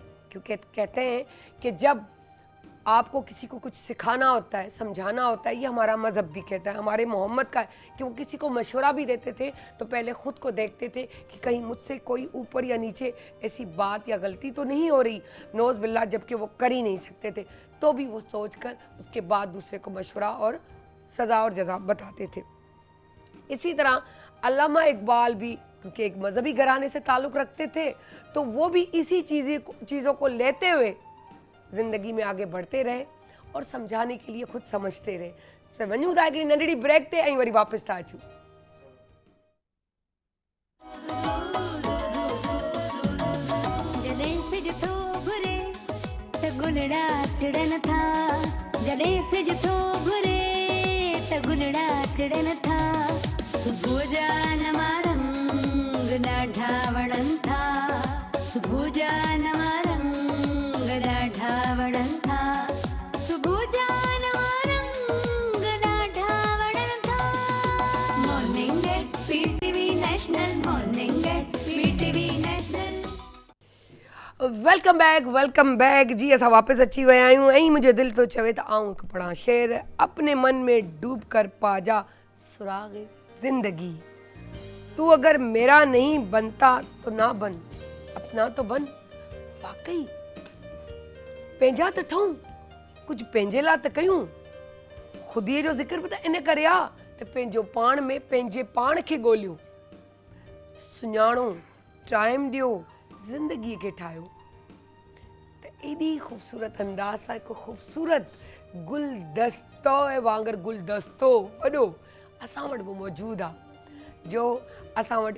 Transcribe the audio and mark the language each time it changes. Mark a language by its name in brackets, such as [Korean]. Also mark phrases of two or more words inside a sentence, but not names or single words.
[Urdu] کیونکہ کہتے ہیں کہ جب آپ کو کسی کو کچھ سکھانا ہوتا ہے، سمجھانا ہوتا ہے، یہ ہمارا مذہب بھی کہتا ہے، ہمارے محمد کا ہے کہ وہ کسی کو مشورہ بھی دیتے تھے تو پہلے خود کو دیکھتے تھے کہ کہیں مجھ سے کوئی اوپر یا نیچے ایسی بات یا غلطی تو نہیں ہو رہی, [Arabic] نعوذ بالله, [Urdu] جبکہ وہ کر ہی نہیں سکتے تھے، تو بھی وہ سوچ کر اس کے بعد دوسرے کو مشورہ اور سزا اور جزا بتاتے تھے. اسی طرح علامہ اقبال بھی، کیونکہ ایک مذہبی گھرانے سے تعلق رکھتے تھے، تو وہ بھی اسی چیزوں کو لیتے ہوئے زندگی میں آگے بڑھتے رہے اور سمجھانے کے لیے خود سمجھتے رہے. [Sindhi] वञूं था हिकिड़ी नंढड़ी ब्रेक ते, ऐं वरी वापसि था अचूं। जॾहिं सिज थो घुरे त गुलड़ा टिड़न था, जॾहिं सिज थो घुरे त गुलड़ा टिड़न था, सुबुह जा नवा रंग ॾाढा वणनि था, सुबुह जा नवा रंग ॾाढा वणनि था, सुबुह जा नवा रंग ॾाढा वणनि था। मॉर्निंग एट पीटीवी नेशनल, मॉर्निंग एट पीटीवी नेशनल। [English] welcome back जी। [Sindhi] असां वापसि अची विया आहियूं ऐं मुंहिंजो दिलि थो चवे त आऊं हिकु पढ़ां शेर। [Urdu] اپنے من میں ڈوب کر پا جا سراغ زندگی، تو اگر میرا نہیں بنتا تو نہ بن، اپنا تو بن. [Sindhi] वाकई पंहिंजा त ठहूं, कुझु पंहिंजे लाइ त कयूं। ख़ुदीअ जो ज़िक्र बि त इन करे आहे त पंहिंजो पाण में पंहिंजे पाण खे ॻोल्हियो, सुञाणो, टाइम ॾियो, ज़िंदगीअ खे ठाहियो। त एॾी ख़ूबसूरत अंदाज़ सां हिकु ख़ूबसूरत गुलदस्तो वांगुरु गुलदस्तो वॾो असां वटि बि मौजूदु आहे, जो असां वटि